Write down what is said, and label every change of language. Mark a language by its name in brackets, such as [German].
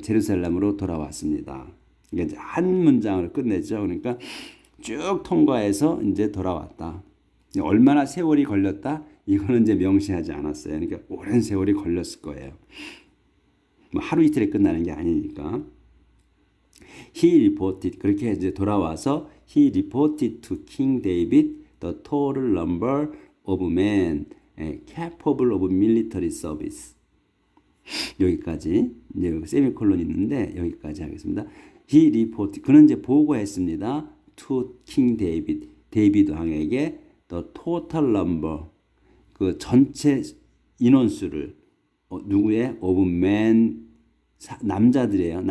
[Korean] 제루살렘으로 돌아왔습니다. 그러니까 한 문장으로 끝냈죠. 그러니까 쭉 통과해서 이제 돌아왔다. 얼마나 세월이 걸렸다? 이거는 이제 명시하지 않았어요. 그러니까 오랜 세월이 걸렸을 거예요. 뭐 하루 이틀에 끝나는 게 아니니까. [English] He reported [Korean] 그렇게 이제 돌아와서 [English] he reported to King David the total number of men capable of military service. [Korean] 여기까지 이제 여기 세미콜론 있는데 여기까지 하겠습니다. [English] He reported [Korean] 그는 이제 보고했습니다. [English] to King David [Korean] 데이비드 왕에게 [English] the total number [Korean] 그 전체 인원수를 누구의 [English] of men [Korean] 남자들이에요.